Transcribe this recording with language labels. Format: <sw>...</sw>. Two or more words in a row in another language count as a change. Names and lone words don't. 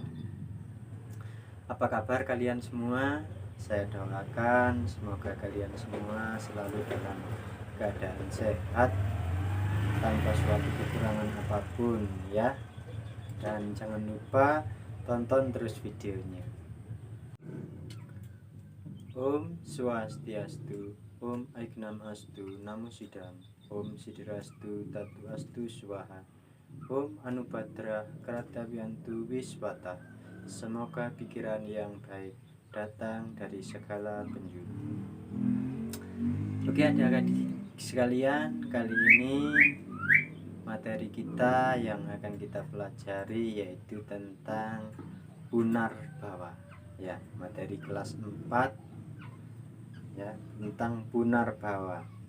<id>Apa kabar kalian semua? Saya doakan semoga kalian semua selalu dalam keadaan sehat, tanpa suatu kekurangan apapun ya. Dan jangan lupa tonton terus videonya.</id> <sa>Om Swastiastu, Om Aignam Astu, Namo Sidam, Om Sidirastu, Tatu Astu Swaha, Om Anubhadra Kratawiantu Wiswata.</sa> <id>Semoga pikiran yang baik datang dari segala penjuru. Oke adik-adik sekalian, kali ini materi kita yang akan kita pelajari yaitu tentang Punarbawa ya, materi kelas 4 ya, tentang Punarbawa.</id>